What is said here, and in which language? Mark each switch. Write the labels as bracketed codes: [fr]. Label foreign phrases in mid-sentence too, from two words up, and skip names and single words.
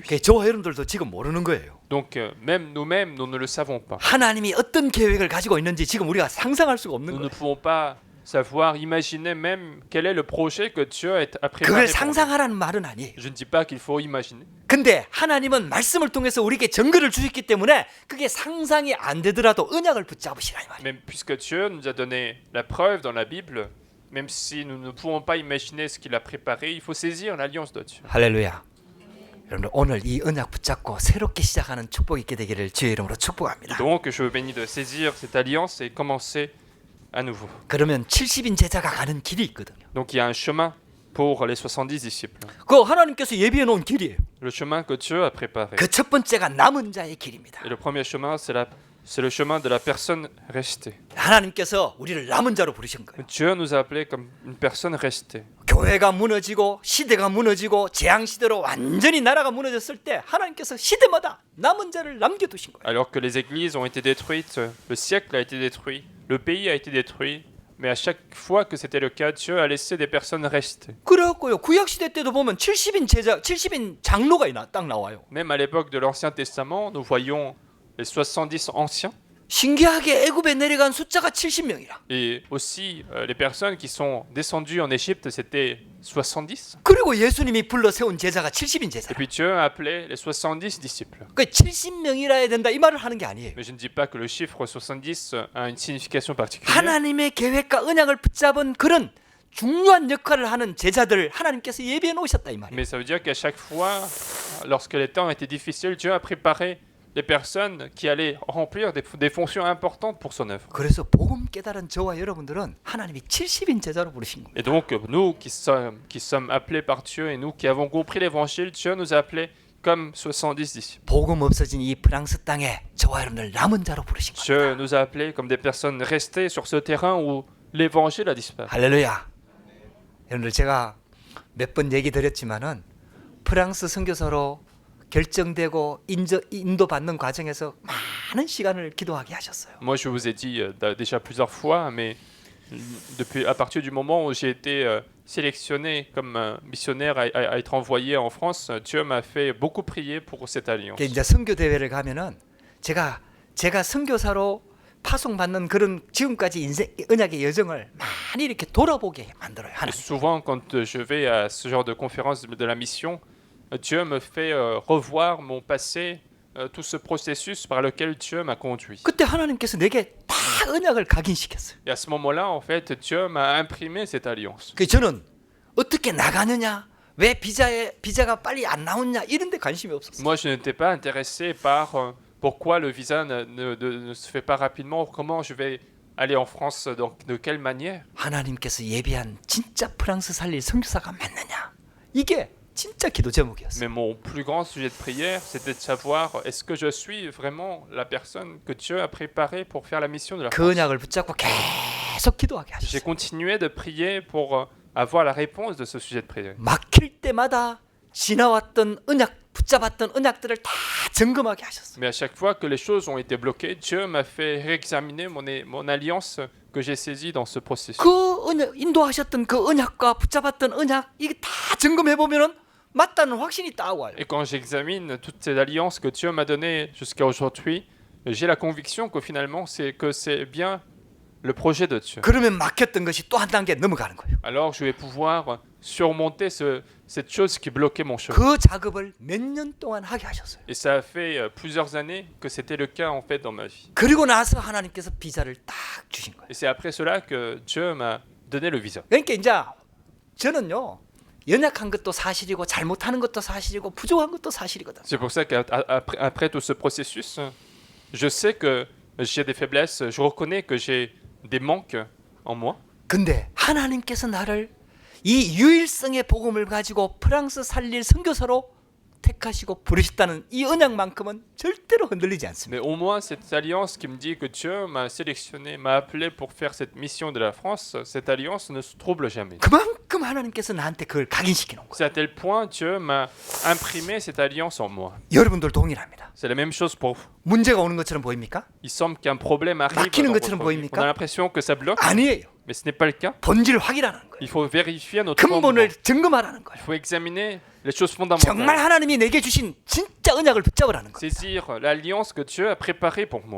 [ko] 저와 여러분들도 지금 모르는 거예요. [fr] Donc même nous-mêmes, nous ne le savons pas. [ko] 하나님이 어떤 계획을 가지고 있는지 지금 우리가 상상할 수가 없는 [fr] Nous ne [ko] 거예요. [fr] pouvons pas savoir, imaginer même quel est le projet que Dieu a préparé. [ko] 그걸 [fr] pour nous. [ko] 상상하라는 말은 아니에요. [fr] Je ne dis pas qu'il faut imaginer. [ko] 근데 하나님은 말씀을 통해서 우리에게 증거를 주셨기 때문에 그게 상상이 안 되더라도 언약을 붙잡으시라 이 말이에요. [fr] Même puisque Dieu nous a donné la preuve dans la Bible, même si nous ne pouvons pas imaginer ce qu'il a préparé, il faut saisir l'alliance de Dieu. [ko] 할렐루야. 여러분들 오늘 이 언약 붙잡고 새롭게 시작하는 축복이 있게 되기를 주의 이름으로 축복합니다. [fr] Donc je vous bénis de saisir cette alliance et commencer à nouveau. [ko] 그러면 70인 제자가 가는 길이 있거든요. [fr] Donc il y a un chemin pour les 70 disciples. [ko] 그거 하나님께서 예비해 놓은 길이에요. [fr] Le chemin que Dieu a préparé. [ko] 그 첫 번째가 남은 자의 길입니다. [fr] Et le premier chemin, c'est le chemin de la personne restée. [ko] 하나님께서 우리를 남은 자로 부르신 거예요. [fr] Dieu nous a appelés comme une personne restée. [ko] 교회가 무너지고 시대가 무너지고 재앙 시대로 완전히 나라가 무너졌을 때 하나님께서 시대마다 남은 자를 남겨두신 거예요. [fr] Alors que les églises ont été détruites, le siècle a été détruit, le pays a été détruit, mais à chaque fois que c'était le cas, Dieu a laissé des personnes rester. [ko] 그래갖고요 구약 시대 때도 보면 70인 장로가 딱 나와요. [fr] Même à l'époque de l'Ancien Testament, nous voyons les 70 anciens [ko] 신기하게 애굽에 내려간 숫자가 70명이라. [fr] et aussi les personnes qui sont descendues en Égypte, c'était 70. [ko] 그리고 예수님이 불러 세운 제자가 70인 [fr] Et [ko] 제자. [fr] puis Dieu a appelé les 70 disciples. [ko] 그 70명이라 해야 된다 이 말을 하는 게 아니에요. [fr] Mais je ne dis pas que le chiffre 70 a une signification particulière. [ko] 하나님의 계획과 언약을 붙잡은 그런 중요한 역할을 하는 제자들 하나님께서 예비해 놓으셨다 이 말이에요. [fr] Mais ça veut dire qu'à chaque fois, lorsque les temps étaient difficiles, Dieu a préparé les personnes qui allaient remplir des fonctions importantes pour son œuvre. [ko] 그래서 복음 깨달은 저와 여러분들은 하나님이 70인 제자로 부르신 거예요. [fr] Et donc, nous qui sommes appelés par Dieu et nous qui avons compris l'évangile, Dieu nous a appelés comme 70 disciples. [ko] 복음 없어진 이 프랑스 땅에 저와 여러분들 남은 자로 부르신 거예요. [fr] Dieu nous a appelés comme des personnes restées sur ce terrain où l'évangile a disparu. [ko] 할렐루야. 여러분들 제가 몇 번 얘기 드렸지만은 프랑스 선교사로 결정되고 인도받는 과정에서 많은 시간을 기도하게 하셨어요. [fr] Moi, je vous ai dit déjà plusieurs fois, mais à partir du moment où j'ai été sélectionné comme missionnaire à être envoyé en France, Dieu m'a fait beaucoup prier pour cette alliance. [ko] 이제 선교 대회를 가면은 제가 선교사로 파송받는 그런 지금까지 인생 언약의 여정을 많이 이렇게 돌아보게 만들어요. [fr] Et [ko] 하나님. [fr] souvent, quand je vais à ce genre de conférence de la mission, Dieu me fait revoir mon passé, tout ce processus par lequel Dieu m'a conduit. [ko] 그때 하나님께서 내게 다 언약을 각인시켰어요. [fr] Et à ce moment-là, en fait, Dieu m'a imprimé cette alliance. [ko] 그 저는 어떻게 나가느냐, 왜 비자가 빨리 안 나오냐 이런 데 관심이 없었어요. [fr] Moi, je n'étais pas intéressé par pourquoi le visa ne se fait pas rapidement, comment je vais aller en France, donc de quelle manière. [ko] 하나님께서 예비한 진짜 프랑스 살릴 선교사가 맞느냐? 이게 진짜 기도 제목이었어요. [fr] Mais mon plus grand sujet de prière, c'était de savoir est-ce que je suis vraiment la personne que Dieu a préparée pour faire la mission de la [ko] 그 [fr] France. [ko] 언약을 붙잡고 계속 기도하게 [fr] J'ai [ko] 하셨어요. [fr] continué de prier pour avoir la réponse de ce sujet de prière. [ko] 막힐 때마다 지나왔던 언약, 붙잡았던 언약들을 다 점검하게 하셨어요. [fr] Mais à chaque fois que les choses ont été bloquées, Dieu m'a fait réexaminer mon alliance que j'ai saisie dans ce processus. [ko] 그 언약, 인도하셨던 그 언약과 붙잡았던 언약 이게 다 점검해 보면은 맞다는 확신이 딱 와요. [fr] Et quand j'examine toutes ces alliances que Dieu m'a données jusqu'à aujourd'hui, j'ai la conviction que finalement c'est bien le projet de Dieu. [ko] 그러면 막혔던 것이 또 한 단계 넘어가는 거예요. [fr] Alors je vais pouvoir surmonter cette chose qui bloquait mon chemin. [ko] 그 작업을 몇 년 동안 하게 하셨어요. [fr] Et ça a fait plusieurs années que c'était le cas en fait dans ma vie. [ko] 그리고 나서 하나님께서 비자를 딱 주신 거예요. [fr] Et c'est après cela que Dieu m'a donné le visa. [ko] 그러니까 이제 저는요. 연약한 것도 사실이고 잘못하는 것도 사실이고 부족한 것도 사실이거든. [fr] C'est pour ça qu'après tout ce processus, je sais que j'ai des faiblesses, je reconnais que j'ai des manques en moi. [ko] 근데 하나님께서 나를 이 유일성의 복음을 가지고 프랑스 살릴 선교사로 택하시고 부르셨다는 이 언약만큼은 절대로 흔들리지 않습니다. [fr] Mais au moins cette alliance qui me dit que Dieu m'a sélectionné, m'a appelé pour faire cette mission de la France, cette alliance ne se trouble jamais. [ko] 그만큼 하나님께서 나한테 그걸 각인시켜 놓은 거예요. [fr] C'est à tel point Dieu m'a imprimé cette alliance en moi. [ko] 여러분들 동일합니다. [fr] C'est la même chose pour vous. [ko] 문제가 오는 것처럼 보입니까? [fr] Il semble qu'un problème arrive [ko] 막히는 [fr] dans [ko] 것처럼 [fr] votre vie. [ko] 보입니까? [fr] On a l'impression que ça bloque, [ko] 아니에요. [fr] mais ce n'est pas le cas. [ko] 본질 확인하는 거예요. [fr] Il faut vérifier notre fondement. [ko] 근본을 증거하라는 거예요. [fr] Il faut examiner les choses [ko] 정말 [fr] fondamentales. [ko] 하나님이 내게 주신 진짜 언약을 붙잡으라는 거예요. [fr] Saisir l'alliance que Dieu a préparée pour moi.